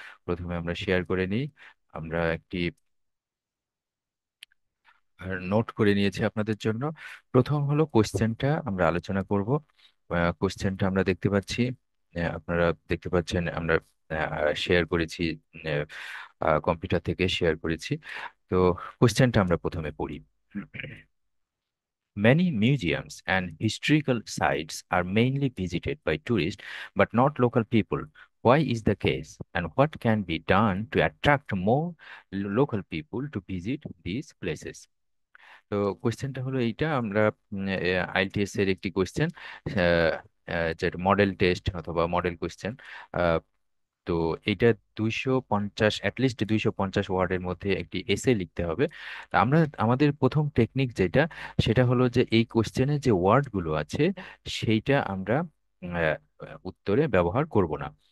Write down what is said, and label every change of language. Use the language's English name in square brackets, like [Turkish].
[Bangla] প্রথমে আমরা শেয়ার করে নিই। আমরা একটি নোট করে নিয়েছি আপনাদের জন্য। প্রথম হলো কোশ্চেনটা আমরা আলোচনা করব। কোশ্চেনটা আমরা দেখতে পাচ্ছি, আপনারা দেখতে পাচ্ছেন, আমরা শেয়ার করেছি, কম্পিউটার থেকে শেয়ার করেছি। তো কোশ্চেনটা আমরা প্রথমে পড়ি। [English] Many museums and historical sites are mainly visited by tourists but not local people. Why is the case, and what can be done to attract more local people to visit these places? [Bangla] তো কোয়েশ্চেনটা হলো এইটা। আমরা IELTS এর একটি question, যেটা model test অথবা model question. তো এইটা 250, অ্যাটলিস্ট 250 ওয়ার্ডের মধ্যে একটি এসে লিখতে হবে। তা আমরা আমাদের প্রথম টেকনিক যেটা, সেটা হলো যে এই কোশ্চেনে যে ওয়ার্ডগুলো আছে সেইটা আমরা উত্তরে ব্যবহার করব না।